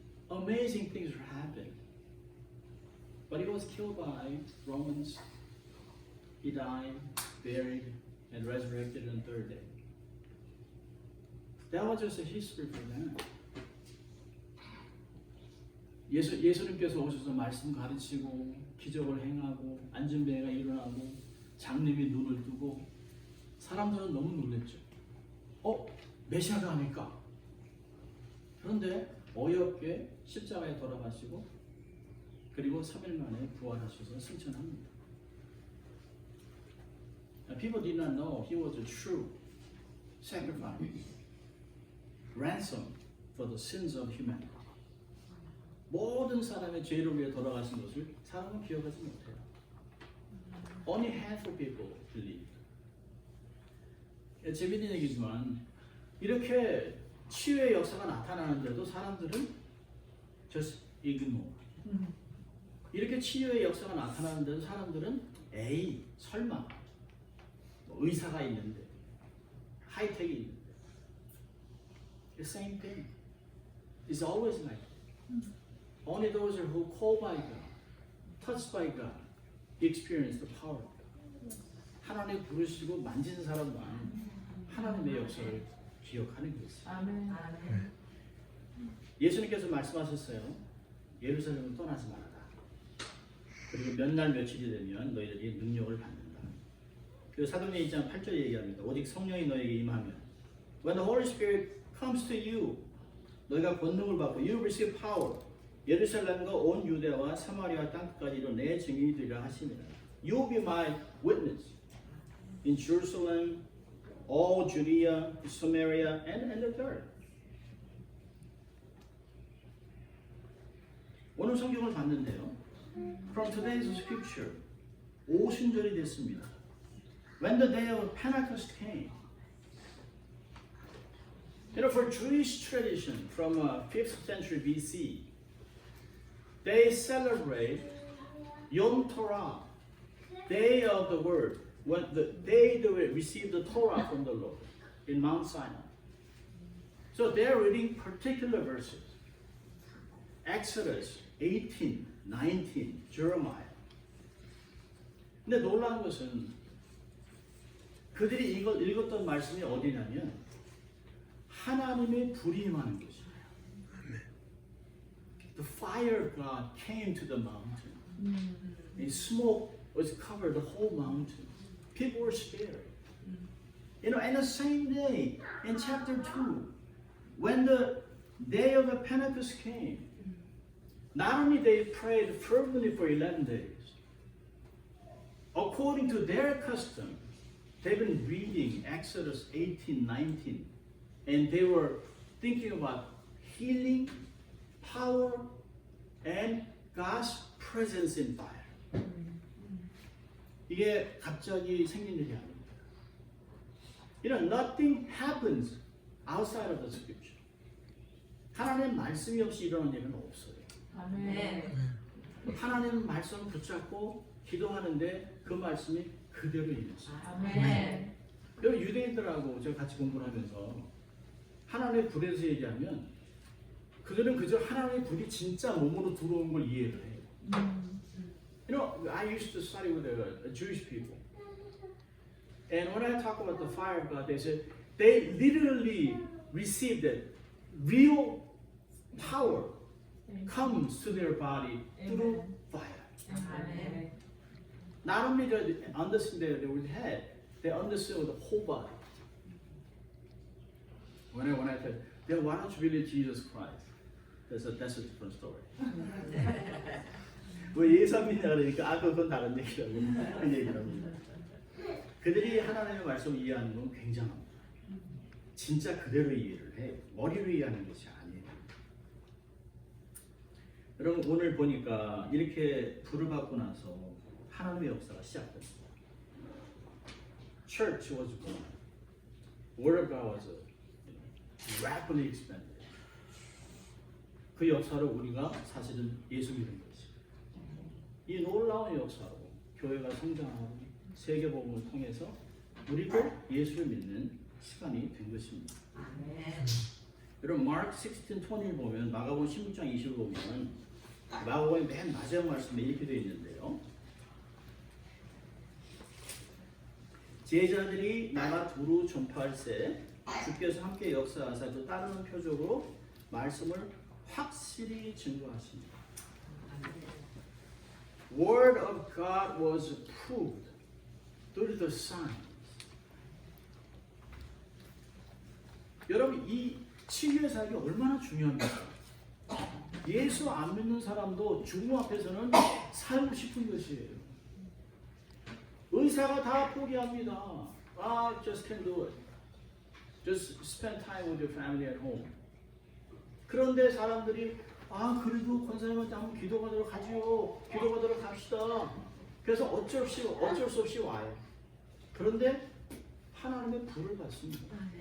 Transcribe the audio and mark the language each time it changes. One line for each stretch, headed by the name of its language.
English: Amazing things happened. But he was killed by Romans. He died, buried, and resurrected on the third day. That was just a history for them.
Korean: 예수님께서 오셔서 말씀 가르치고 기적을 행하고 앉은 배가 일어나고 장님이 눈을 뜨고 사람들은 너무 놀랬죠. 메시아가 아닐까? 그런데 어이없게 십자가에 돌아가시고 그리고 3일 만에 부활하셔서 승천합니다.
English: People did not know he was a true sacrifice, ransom for the sins of humanity.
Korean: 모든 사람의 죄를 위해 돌아가신 것을 사람은 기억하지 못해요.
English: Only handful people believe.
Korean: 재밌는 얘기지만 이렇게 치유의 역사가 나타나는데도 사람들은
English: just ignore.
Korean: 이렇게 치유의 역사가 나타나는데도 사람들은 에이 설마 의사가 있는데 하이텍이 있는데
English: The same thing. It's always like that. Only those who are called by God, touched by God, experience the power of God.
Korean: 하나님 부르시고 만지는 사람만 하나님의 역사를 기억하는 것이죠. 아멘. 예수님께서 말씀하셨어요. 예루살렘을 떠나지 말아라. 그리고 몇 날 며칠이 되면 너희들이 능력을 받는다. 그리고 사도행전 2장 8절에 얘기합니다. 오직 성령이 너에게 임하면
English: When the Holy Spirit comes to you,
Korean: 너희가 권능을 받고
English: you receive power.
Korean: 예루살렘과 온 유대와 사마리아 땅끝까지 이르러 내 증인이 되리라 하시니라.
English: You will be my witness in Jerusalem, all Judea, Samaria, and the earth.
Korean: 오늘 성경을 봤는데요.
English: From today's scripture,
Korean: 오순절이 됐습니다.
English: When the day of Pentecost came, for Jewish tradition from 5th century BC, they celebrate Yom Torah, Day of the Word, when the day they received the Torah from the Lord in Mount Sinai. So they're reading particular verses. Exodus 18, 19, Jeremiah.
Korean: 근데 놀라운 것은 그들이 이걸 읽었던 말씀이 어디냐면 하나님의 불이 임하는 것이에요.
English: The fire of God came to the mountain. And smoke was covered the whole mountain. People were scared. You know, and the same day in chapter 2, when the day of the Pentecost came, not only they prayed fervently for 11 days, according to their custom, they've been reading Exodus 18, 19, and they were thinking about healing, power, and God's presence in fire.
Korean: 이게 갑자기 생긴 일이 아닙니다.
English: You know, nothing happens outside of the scripture.
Korean: 하나님의 말씀이 없이 일어나는 일은 없어요. 아멘. 하나님의 말씀을 붙잡고 기도하는데 그 말씀이 그대로 이루어져요. 아멘. 여러분 유대인들하고 제가 같이 공부를 하면서 하나님의 불에 대해서 얘기하면 그들은 그저 하나님의 불이 진짜 몸으로 들어온 걸 이해를 해요.
English: You know, I used to study with the Jewish people. And when I talk about the fire of God, they said they literally received that real power comes to their body through fire.
Korean: 아멘.
English: Not only did they understand that with the head, they understood with the whole body. When I said, then why don't you believe Jesus Christ? That's a different story.
Korean: 왜 예수 안 믿냐 그러니까 그건 다른 얘기라고 그 얘기를 합니다. 그들이 하나님의 말씀을 이해하는 건 굉장합니다. 진짜 그대로 이해를 해요. 머리로 이해하는 것이 아니에요. 여러분 오늘 보니까 이렇게 불을 받고 나서 하나님의 역사가 시작됐어요.
English: Church was born. Word of God was rapidly expanded.
Korean: 그 역사를 우리가 사실은 예수 믿는 것이. 이 놀라운 역사로 교회가 성장하고 세계복음을 통해서 우리도 예수를 믿는 시간이 된 것입니다. 여러분 마크 16:20를 보면 마가복음 16장 20을 보면 마가복음의 맨 마지막 말씀에 이렇게 되어 있는데요. 제자들이 나가 두루 전파할세 주께서 함께 역사하사 또 따르는 표적으로 말씀을 확실히 증거하십니다.
English: Word of God was proved through the signs.
Korean: 여러분 이 치유의 사역이 얼마나 중요합니까? 예수 안 믿는 사람도 주님 앞에서는 살고 싶은 것이에요. 의사가 다 포기합니다.
English: Just can't do it. Just spend time with your family at home.
Korean: 그런데 사람들이 그래도 권사님한테 한번 기도하도록 하지요. 기도하도록 합시다. 그래서 어쩔 수 없이 와요. 그런데 하나님의 불을 받습니다.